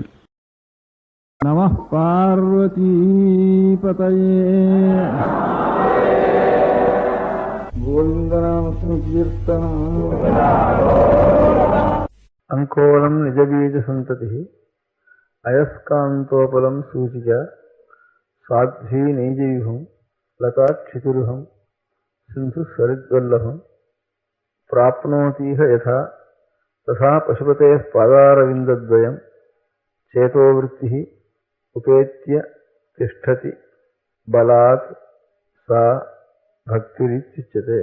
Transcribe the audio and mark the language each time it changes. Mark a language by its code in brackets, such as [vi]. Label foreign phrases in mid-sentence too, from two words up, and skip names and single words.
[sa] नमः पार्वती पतये गोविन्दनाम सङ्कीर्तनम् अङ्कोलम् निजबीज सन्तति अयस्कान्तोपलं सूचिक साध्वी नैजयुहं लताक्षितिरुहं सिन्धुसरिद्वल्लभं प्राप्नोतीह यथा तथा पशुपतेः पादारविन्दद्वयं चेतोवृत्तिः उपेत्य तिष्ठति बलात् सा भक्तिरित्युच्यते।